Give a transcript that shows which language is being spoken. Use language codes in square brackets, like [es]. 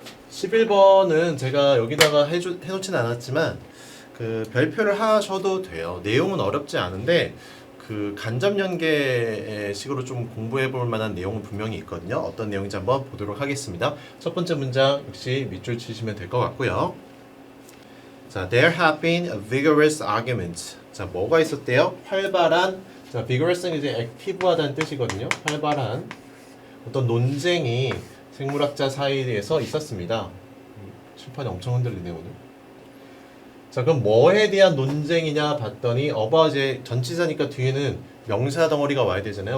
[ko] 11번은 제가 여기다가 해놓진 않았지만 그 별표를 하셔도 돼요. 내용은 어렵지 않은데 그 간접 연계식으로 좀 공부해 볼 만한 내용은 분명히 있거든요. 어떤 내용인지 한번 보도록 하겠습니다. 첫 번째 문장 역시 밑줄 치시면 될 것 같고요. [en] 자, there have been vigorous arguments. [ko] 자, 뭐가 있었대요? 활발한. 자, vigorous는 이제 액티브하다는 뜻이거든요. 활발한 어떤 논쟁이 생물학자 사이에서 있었습니다. 칠판이 엄청 흔들리네 오늘. 자, 그럼 뭐에 대한 논쟁이냐 봤더니 어바웃의 전치사니까 뒤에는 명사 덩어리가 와야 되잖아요.